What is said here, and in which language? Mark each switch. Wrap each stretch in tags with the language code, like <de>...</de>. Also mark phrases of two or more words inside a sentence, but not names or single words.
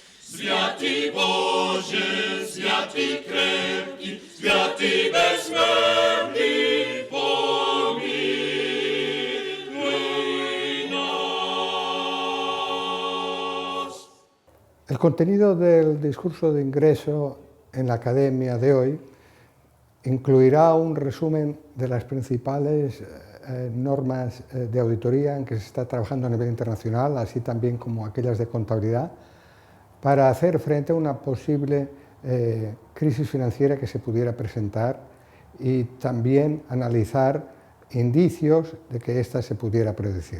<cu>Sviatý Bože, sviatý krepký, sviatý bezsmrtný, pomiluj nás.</cu> <es>El contenido del discurso de ingreso en la academia de hoy incluirá un resumen de las principales normas de auditoría en que se está trabajando a nivel internacional, así también como aquellas de contabilidad, para hacer frente a una posible crisis financiera que se pudiera presentar y también analizar indicios de que ésta se pudiera predecir.</es>